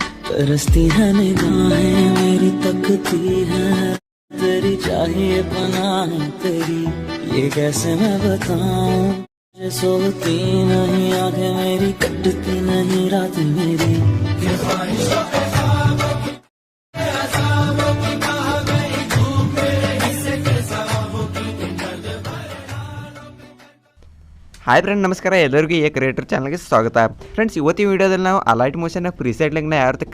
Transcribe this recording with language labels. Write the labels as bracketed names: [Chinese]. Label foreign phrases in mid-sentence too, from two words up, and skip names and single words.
[Hindi] तरसती है निगाहें मेरी तकती है तेरी चाहिए पनाह तेरी ये कैसे मैं बताऊं मुझे सोती नहीं आंखें मेरी कटती नहीं रात मेरी [English] hi friend [Kannada] ನಮಸ್ಕಾರ ಎಲ್ಲರಿಗೂ ಈ ಕ್ರಿಯೇಟರ್ ಚಾನಲ್ಗೆ ಸ್ವಾಗತ ಫ್ರೆಂಡ್ಸ್ ಇವತ್ತಿನ ವಿಡಿಯೋದಲ್ಲಿ ನಾವು ಅಲೈಟ್ ಮೋಷನ್ನ [English] preset linkನ [Kannada] ಯಾವ ರೀತಿ